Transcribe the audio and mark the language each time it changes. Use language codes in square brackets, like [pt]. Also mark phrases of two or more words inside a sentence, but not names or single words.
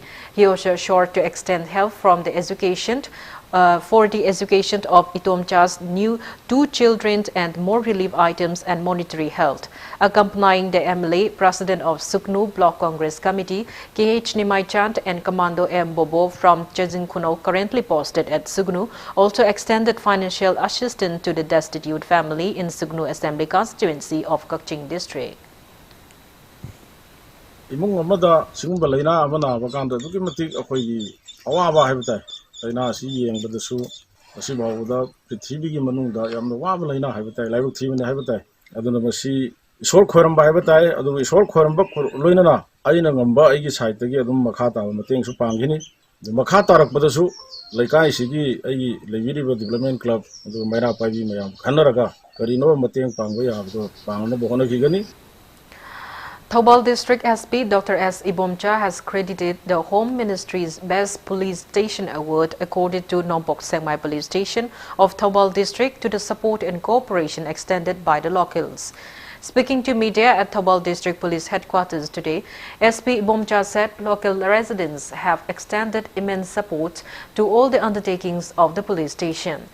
[en] He also assured to extend help from the education for the education of Itomcha's new 2 children and more relief items and monetary help. Accompanying the MLA, President of Suknu Block Congress Committee, KH Nimai Chand and Commando M. Bobo from Chejinkuno, currently posted at Sugnu, also extended financial assistance to the destitute family in Sugnu Assembly constituency of Kakching district. [mni] Imung amada singumba laina amana bakanda duki matik akhoi awaba haibtai laina si yeng badasu asi bawda prithvi gi manungda yamna waba laina haibtai laibuk thibane haibtai aduna masi isol khoramba haibtai adu isol khoramba loinana aina ngamba aigi side gi adum makha ta mateng su panghini makha tarak badasu laikai sigi aigi leibiriba [en] development club [mni] adu maira paji mayam khanaraga karino mateng pangba yabdo pangna bohona gigani. [en] Thoubal District SP Dr. S. Ibomcha has credited the Home Ministry's Best Police Station Award accorded to Nompok Sengmai Police Station of Thoubal District to the support and cooperation extended by the locals. Speaking to media at Thoubal District Police Headquarters today, SP Ibomcha said local residents have extended immense support to all the undertakings of the police station.